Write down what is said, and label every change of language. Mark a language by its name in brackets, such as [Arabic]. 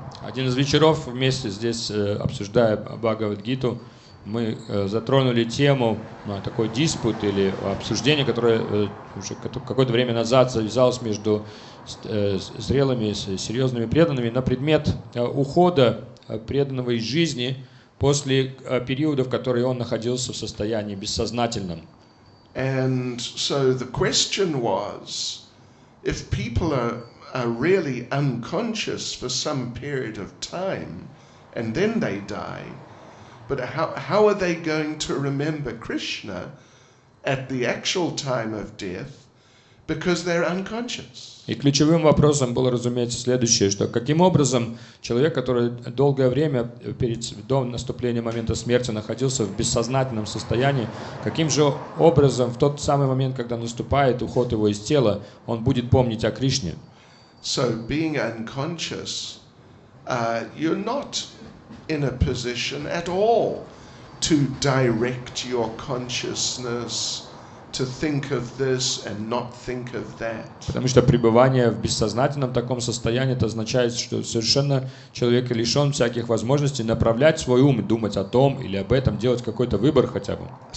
[Russian] Один из вечеров вместе здесь, обсуждая Бхагавад-гиту, мы затронули тему, такой диспут или обсуждение, которое уже какое-то время назад завязалось между зрелыми, серьезными преданными на предмет ухода преданного из жизни после периода, в который он находился в состоянии бессознательном. [English] And so the question was, if people are really unconscious for some period of time and then they die, but how are they going to remember Krishna at the actual time of death because they're unconscious? [Russian] И ключевым вопросом было, разумеется, следующее, что каким образом человек, который долгое время до наступления момента смерти находился в бессознательном состоянии, каким же образом в тот самый момент, когда наступает уход его из тела, он будет помнить о Кришне? [English] So being unconscious, you're not in a position at all to direct your consciousness to think of this and not think of that. [Russian] Потому что пребывание в бессознательном таком состоянии, это означает, что совершенно человек лишен всяких возможностей направлять свой ум, думать о том или об этом, делать какой-то выбор хотя бы.